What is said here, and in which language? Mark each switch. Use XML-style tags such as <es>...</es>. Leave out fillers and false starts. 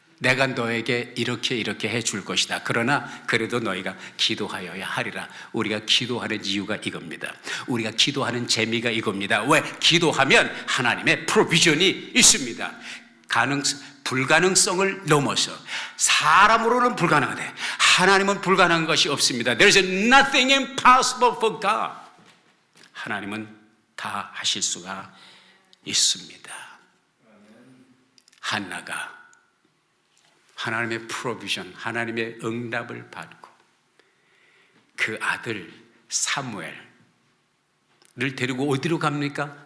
<ko>내가 너에게 이렇게 해줄 것이다. 그러나 그래도 너희가 기도하여야 하리라. 우리가 기도하는 이유가 이겁니다. 우리가 기도하는 재미가 이겁니다. 왜? 기도하면 하나님의 프로비전이 있습니다. 불가능성을 넘어서 사람으로는 불가능하대. 하나님은 불가능한 것이 없습니다.</ko> <en>There is nothing impossible for God.</en> <ko>하나님은 다 하실 수가 있습니다. 한나가 하나님의 프로비전, 하나님의 응답을 받고 그 아들 사무엘을 데리고 어디로 갑니까?</ko>